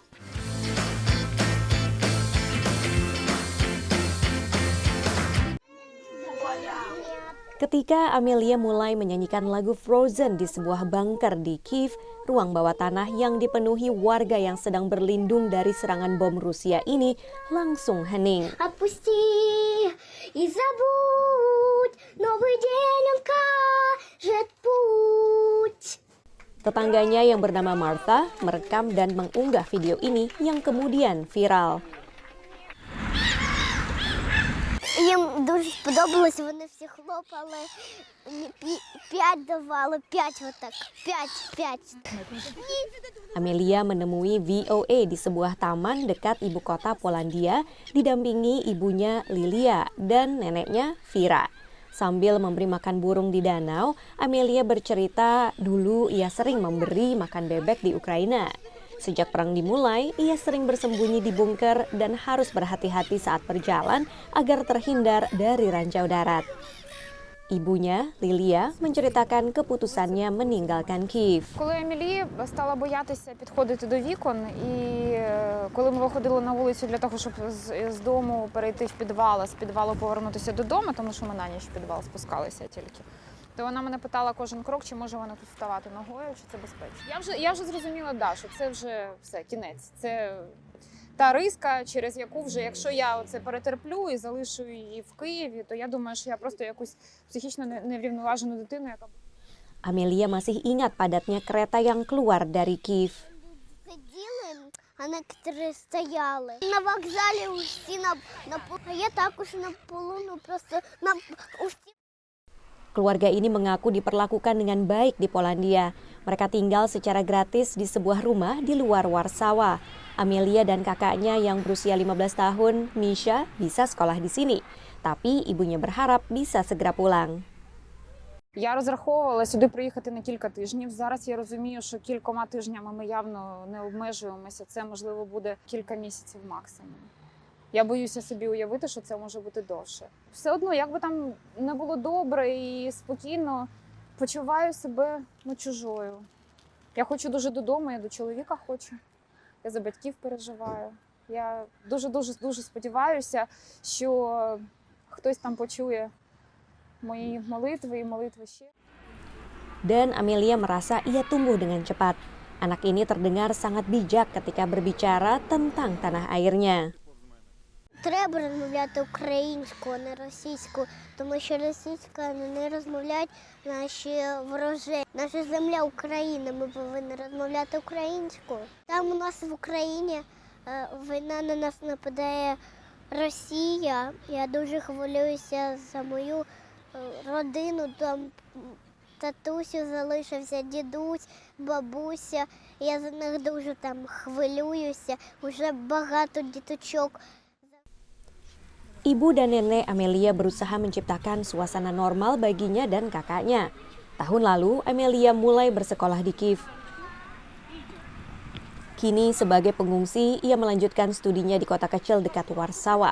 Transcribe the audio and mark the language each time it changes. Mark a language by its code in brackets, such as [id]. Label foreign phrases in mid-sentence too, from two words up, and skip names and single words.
[id] Ketika Amelia mulai menyanyikan lagu Frozen di sebuah bunker di Kiev, ruang bawah tanah yang dipenuhi warga yang sedang berlindung dari serangan bom Rusia ini langsung hening. Tetangganya yang bernama Martha merekam dan mengunggah video ini yang kemudian viral. [uk] Їм дуже сподобалось, вони всі хлопали, 5 давали, 5 отак, 5. [id] Amelia menemui VOA di sebuah taman dekat ibu kota Polandia, didampingi ibunya Lilia dan neneknya Vira. Sambil memberi makan burung di danau, Amelia bercerita dulu ia sering memberi makan bebek di Ukraina. Sejak perang dimulai, ia sering bersembunyi di bunker dan harus berhati-hati saat berjalan agar terhindar dari ranjau darat. Ibunya, Lilia, menceritakan keputusannya meninggalkan Kiev. [uk] Коли Емілі стала боятися підходити до вікон, і коли ми виходили на вулицю для того, щоб з дому перейти в підвал, а з підвалу повернутися додому, тому що ми на ніч в підвал спускалися тільки, то вона мене питала кожен крок, чи може вона тут вставати ногою, чи це безпечно. Я вже зрозуміла, що це вже все, кінець. Це та риска, через яку вже, якщо я оце перетерплю і залишу її в Києві, то я думаю, що я просто якусь психічно неврівноважену дитину, яка... [id] Amelia masih ingat padatnya kereta yang keluar dari Kiev. [uk] А некоторі стояли. На вокзалі усі на полу. А я також на полу, просто на усі. [id] Keluarga ini mengaku diperlakukan dengan baik di Polandia. Mereka tinggal secara gratis di sebuah rumah di luar Warsawa. Amelia dan kakaknya yang berusia 15 tahun, Misha, bisa sekolah di sini. Tapi ibunya berharap bisa segera pulang. [uk] Я розраховувала сюди приїхати на кілька тижнів. Зараз я розумію, що кількома тижнями ми явно не обмежуємося. Це, можливо, буде кілька місяців максимум. Я боюся собі уявити, що це може бути довше. Все одно, як би там не було добре і спокійно, почуваю себе чужою. Я хочу дуже додому, я до чоловіка хочу. Я за батьків переживаю. Я дуже сподіваюся, що хтось там почує mої молитви і молитви ще. [id] Dan Amelia merasa ia tumbuh dengan cepat. Anak ini terdengar sangat bijak ketika berbicara tentang tanah airnya. [uk] Треба розмовляти українською, а не російською, тому що російською не розмовляють наші ворожі. Наша земля Україна, ми повинні розмовляти українською. Там у нас в Україні війна на нас нападає Росія. Я дуже хвилююся за мою родину, там татусю залишився, дідусь, бабуся. Я за них дуже там хвилююся, уже багато діточок. [id] Ibu dan nenek Amelia berusaha menciptakan suasana normal baginya dan kakaknya. Tahun lalu, Amelia mulai bersekolah di Kiev. Kini sebagai pengungsi, ia melanjutkan studinya di kota kecil dekat Warsawa.